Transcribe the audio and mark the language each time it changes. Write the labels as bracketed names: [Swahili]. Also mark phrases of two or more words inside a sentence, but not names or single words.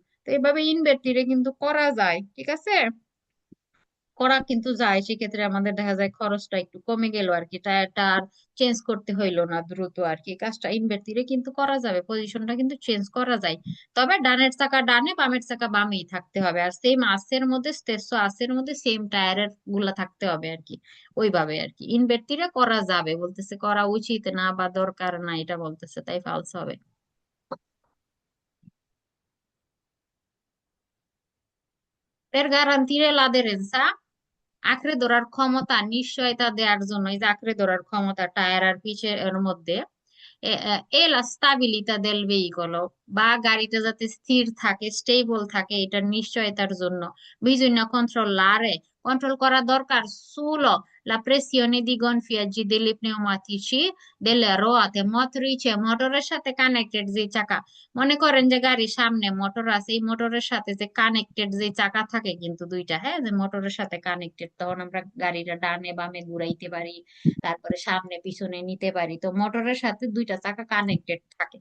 [Bangla] তো এইভাবে ইনভার্টারে কিন্তু করা যায়, ঠিক আছে, করা কিন্তু যায়, সেক্ষেত্রে আমাদের দেখা যায় খরচটা একটু কমে গেল আর কি, টায়ারটা আর চেঞ্জ করতে হইলো না দ্রুত আর কি, কাজটা ইনভার্টারে কিন্তু করা যাবে, পজিশনটা কিন্তু চেঞ্জ করা যায়। তবে ডানের চাকা ডানে বামের চাকা বামেই থাকতে হবে, আর সেম আসের মধ্যে স্টেসো আসের মধ্যে সেম টায়ারের গুলা থাকতে হবে আর কি, ওইভাবে আর কি ইনভার্টারে করা যাবে বলতেছে, করা উচিত না বা দরকার না এটা বলতেছে, তাই ফালস হবে। [Italian] Per garantire l'aderenza, [Bangla] আঁকড়ে ধরার ক্ষমতা নিশ্চয়তা দেওয়ার জন্য, এই যে আঁকড়ে ধরার ক্ষমতা টায়ার আর পিচের মধ্যে, [Italian] e la stabilità del veicolo, [Bangla] বা গাড়িটা যাতে স্থির থাকে স্টেবল থাকে এটার নিশ্চয়তার জন্য [Italian] bisogna controllare, [Bangla] কন্ট্রোল করা দরকার [Italian] sulo la pressione di gonfiaggi delle pneumatici delle ruote motrice, [Bangla] মোটরের সাথে কানেক্টেড যে চাকা, মনে করেন যে গাড়ির সামনে মোটর আছে, এই মোটরের সাথে যে কানেক্টেড যে চাকা থাকে কিন্তু দুইটা, হ্যাঁ, যে মোটরের সাথে কানেক্টেড, তখন আমরা গাড়িটা ডানে বামে ঘুরাইতে পারি, তারপরে সামনে পিছনে নিতে পারি, তো মোটরের সাথে দুইটা চাকা কানেক্টেড থাকে।